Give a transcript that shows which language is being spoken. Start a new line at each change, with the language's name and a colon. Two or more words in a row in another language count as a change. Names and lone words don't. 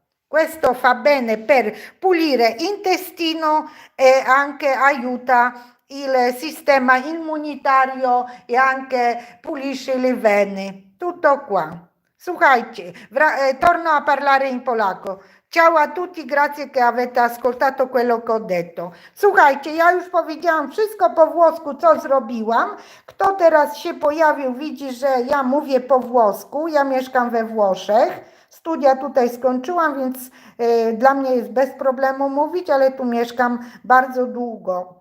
Italian: Questo fa bene per pulire intestino e anche aiuta il sistema immunitario e anche pulisce le vene. Tutto qua. Słuchajcie, torno a parlare in polacco. Ciao a tutti, grazie che avete ascoltato quello che ho detto.
Polish: Słuchajcie, ja już powiedziałam wszystko po włosku, co zrobiłam. Kto teraz się pojawił, widzi, że ja mówię po włosku. Ja mieszkam we Włoszech. Studia tutaj skończyłam, więc dla mnie jest bez problemu mówić, ale tu mieszkam bardzo długo.